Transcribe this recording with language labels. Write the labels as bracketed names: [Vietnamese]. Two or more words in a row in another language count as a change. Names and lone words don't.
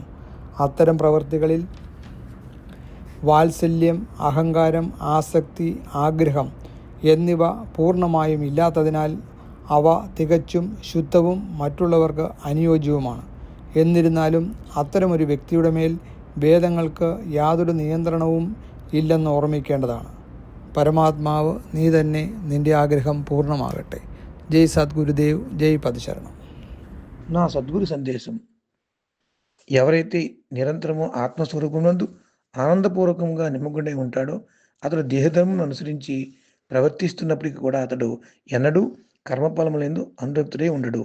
[Malayalam] അത്തരം പ്രവൃത്തികളിൽ വാത്സല്യം, അഹങ്കാരം, ആസക്തി, ആഗ്രഹം എന്നിവ പൂർണ്ണമായും ഇല്ലാത്തതിനാൽ അവ തികച്ചും ശുദ്ധവും മറ്റുള്ളവർക്ക് അനുയോജ്യവുമാണ്. എന്നിരുന്നാലും അത്തരമൊരു വ്യക്തിയുടെ മേൽ വേദങ്ങൾക്ക് യാതൊരു നിയന്ത്രണവും ഇല്ലെന്ന് ഓർമ്മിക്കേണ്ടതാണ്. പരമാത്മാവ് നീ തന്നെ, [Telugu] నిండి ఆగ్రహం పూర్ణమాగట్టే. జై సద్గురుదేవ్, జై పదశరణం. నా సద్గురు సందేశం. ఎవరైతే నిరంతరము ఆత్మస్వరూపమునందు ఆనందపూర్వకంగా నిమగ్నుడై ఉంటాడో అతడు దేహధర్మం అనుసరించి ప్రవర్తిస్తున్నప్పటికీ కూడా అతడు ఎన్నడూ కర్మఫలములందు అనురక్తుడై ఉండడు.